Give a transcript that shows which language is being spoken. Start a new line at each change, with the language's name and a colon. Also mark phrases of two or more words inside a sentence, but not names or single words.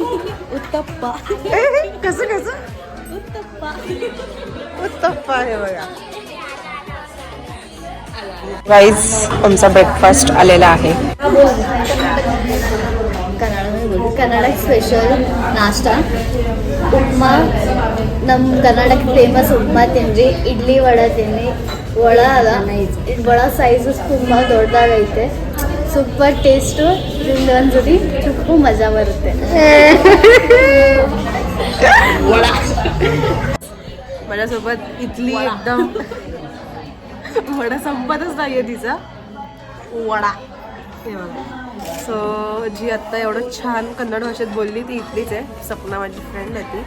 Marathi: उत्तप्पा कसं उत्तप्पा हे बघा गाईज आमचा ब्रेकफास्ट आलेला आहे. कर्नाटक स्पेशल नाश्ता उपमा,
Kannada: ನಮ್ಮ ಕರ್ನಾಟಕ ಫೇಮಸ್ ಉಪ್ಮಾ ತಿನ್ರಿ. ಇಡ್ಲಿ ವಡ ತಿನ್ನಿ. ವಡ ಸೈಜು ತುಂಬ ದೊಡ್ಡದಾಗೈತೆ,
English: super taste.
Kannada: ಒಂದ್ಸತಿ ಚುಪ್ಪು ಮಜಾ ಬರುತ್ತೆ.
Marathi: माझ्यासोबत इथली एकदम वडा संपतच नाहीये तिचा वडा. हे बघा. सो जी आत्ता एवढं छान कन्नड भाषेत बोलली ती इथलीच आहे, सपना माझी फ्रेंड आहे ती.